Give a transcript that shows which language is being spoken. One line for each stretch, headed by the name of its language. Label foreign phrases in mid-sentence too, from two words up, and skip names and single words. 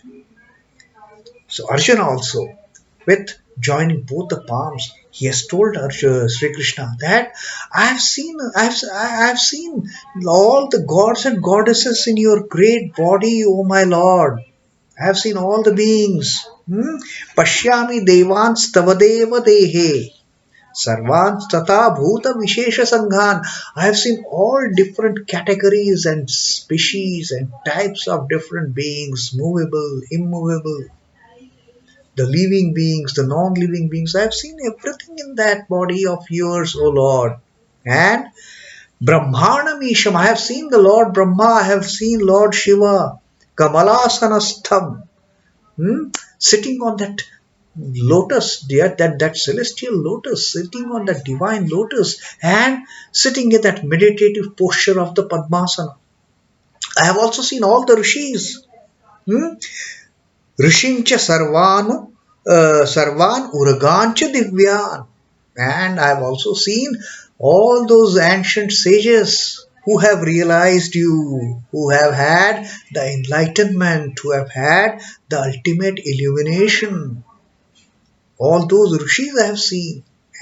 English: So Arjuna also, with joining both the palms, he has told Sri Krishna that I've seen all the gods and goddesses in your great body, O my Lord. I have seen all the beings.
Sanskrit: Paśhyāmi devans tavadeva dehe. Sarvans tata bhuta vishesha sanghan.
English: I have seen all different categories and species and types of different beings, movable, immovable, the living beings, the non-living beings. I have seen everything in that body of yours, O Lord.
Sanskrit: And Brahmanam Isham,
English: I have seen the Lord Brahma, I have seen Lord Shiva, Kamalasanastham, sitting on that lotus, that celestial lotus, sitting on that divine lotus, and sitting in that meditative posture of the Padmasana. I have also seen all the rishis.
Sanskrit: Rishincha sarvan urgancha divyan.
English: And I have also seen all those ancient sages who have realized you, who have had the enlightenment, who have had the ultimate illumination. All those rishis I have seen.